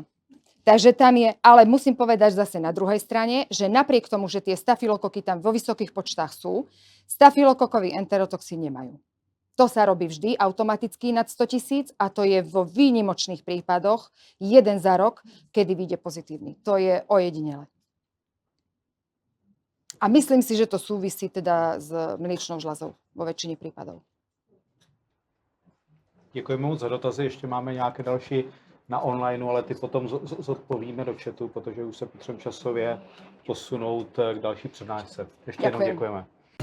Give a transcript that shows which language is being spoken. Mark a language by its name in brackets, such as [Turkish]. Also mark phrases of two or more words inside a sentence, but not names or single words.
[Slovak] Takže tam je, ale musím povedať zase na druhej strane, že napriek tomu, že tie stafilokoky tam vo vysokých počtách sú, stafilokokový enterotoxín nemajú. To sa robí vždy automaticky nad 100 000 a to je vo výnimočných prípadoch jeden za rok, kedy vyjde pozitívny. To je ojedinele. A myslím si, že to súvisí teda s mliečnou žľazou vo väčšine prípadov. [Czech] Děkuji moc za dotazy, ještě máme nějaké další na online, ale ty potom zodpovíme do chatu, protože už se potřebujeme časově posunout k další přednášce. Ještě jednou [Slovak] Ďakujem. [Czech] děkujeme.